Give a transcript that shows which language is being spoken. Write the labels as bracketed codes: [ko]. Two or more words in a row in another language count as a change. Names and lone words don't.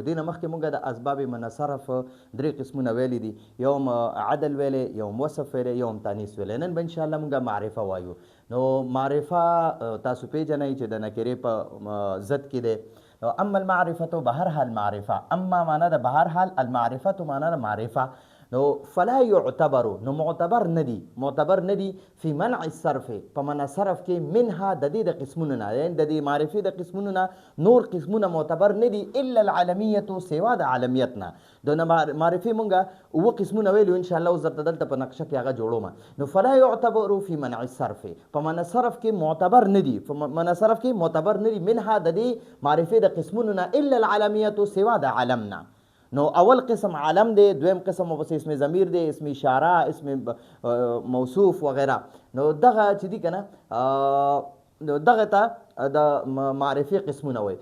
[ps] دې نه مخکې موږ د اسباب منصرف درې قسمونه ویلي دي، یوم عدل ویلی، یوم وصف ویلی، یوم تانیث ویلی. نن به انشاءالله موږ معرفه وایو. نو معرفه تاسو پیژنئ چې د نکرې په ضد کې دی. [ar] اما المعرفة [ps] بهر حال معرفه، اما معنا د بهر حال، المعرفة معنا د معرفه. [ar] نو فلا يعتبر، [ps] نو معتبر ندی [ar] فی منع الصرف، [ps] په منع صرف کې منها د دې د قسمونو نه، یعنی د دې معرفي د قسمونو نه نور قسمونه معتبر ندي [ar] الا العالمیة، [ps] سوا د عالمیت نه. د معرفي مونږه اوه قسمونه ویلو انشاءالله، اوس درته دلته په نقشه کې هغه جوړوم. [ar] نو فلا يعتبر فی منع الصرف، [ps] په منع صرف کې معتبر ندي، په منع صرف کې معتبر ندي منها د دې معرفي د قسمونو نه [ar] الا العالمیة، [ps] سوا د عالم نه. نو اول قسم عالم دی، دویم قسم ورپسې اسم ضمیر دی، اسم اشاره، اسم موصوف وغیره. نو دغه چې دي که نه دغه ته د معرفي قسمونه وایي.